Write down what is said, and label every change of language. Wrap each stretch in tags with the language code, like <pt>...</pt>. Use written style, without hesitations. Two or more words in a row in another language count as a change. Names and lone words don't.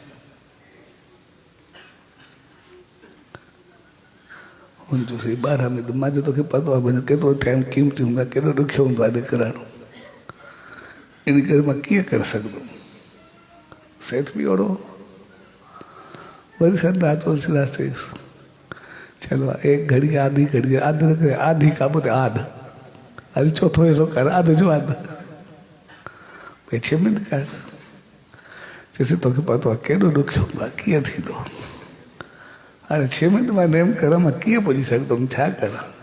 <sd>हुन चयोसि 12 मिंट, मां जो तोखे पतो आहे भई केतिरो टाइम क़ीमती हूंदो आहे, केॾो ॾुखियो हूंदो आहे अॼु करणु, इन करे मां कीअं करे सघंदुमि। सेठ बि ओड़ो। वरी संत तुलसीदास चयुसि चलो 1 घड़ी, आधी घड़ी, आधी न करे आधी का ॿुधे आध, अॼु चोथों हिसो कर, आध जो आध, भई 6 मिंट कर। चइसि तोखे पतो आहे केॾो ॾुखियो हूंदो आहे, कीअं थींदो। हाणे 6 मिंट मां नेम कयां, मां कीअं पुॼी सघंदुमि, छा करां।</sd>